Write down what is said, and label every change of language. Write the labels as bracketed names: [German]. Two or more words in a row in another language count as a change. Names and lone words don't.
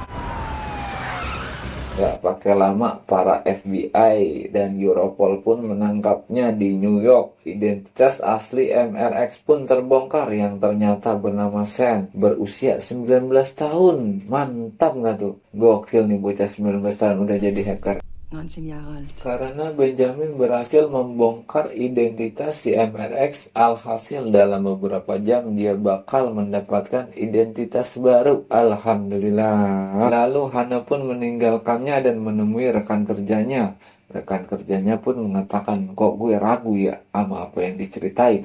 [Indonesian] Gak pakai lama, para FBI dan Europol pun menangkapnya di New York. Identitas asli MRX pun terbongkar, yang ternyata bernama Sen, berusia 19 tahun. Mantap gak tuh? Gokil nih bocah 19 tahun udah jadi hacker. [German] 19 Jahre alt. [Indonesian] Karena Benjamin berhasil membongkar identitas si MRX, alhasil dalam beberapa jam dia bakal mendapatkan identitas baru. Alhamdulillah. Lalu Hana pun meninggalkannya dan menemui rekan kerjanya. Rekan kerjanya pun mengatakan, kok gue ragu ya sama apa yang diceritain.